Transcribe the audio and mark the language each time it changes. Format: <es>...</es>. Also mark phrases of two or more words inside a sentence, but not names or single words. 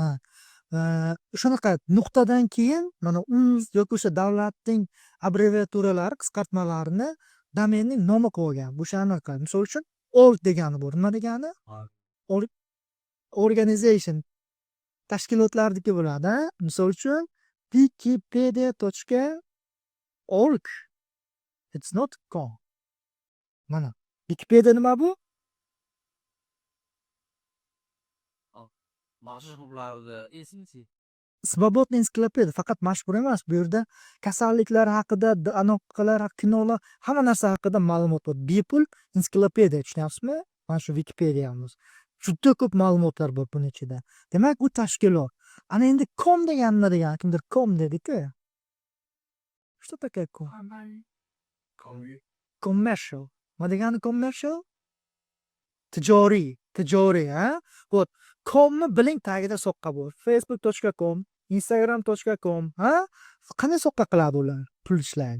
<uz>Shunaqa nuqtadan keyin mana uz yoki o'sha davlatning abbreviaturalari, qisqartmalarini domenning nomi qo'ygan. Bu shanaqa. Misol uchun org degani bor. Nima degani? Organization. Tashkilotlarniki bo'ladi. Misol uchun wikipedia.org.</uz> <en>It's not com.</en> <uz>Mana. Wikipedia nima bu? Mashhurlarni esinchi. Svobodniy ensiklopediya faqat mashhur emas. Bu yerda kasalliklar haqida, anaqqalar, kinolar, hamma narsa haqida ma'lumot bor. Bepul ensiklopediya, tushunyapsizmi? Mana shu Wikipediyamiz. Juda ko'p ma'lumotlar bor buning ichida. Demak, u tashkilot. Ana endi com degan nima degani? Kimdir com dedi-ku.</uz> <ru>Что такое com?</ru> <uz>Commercial. Nima degani commercial? Tijoriy, ha? Xo'p, comni biling tagida soqqa bor. facebook.com, instagram.com, ha? Qanday soqqa qiladi ular pul ishlaydi?</uz>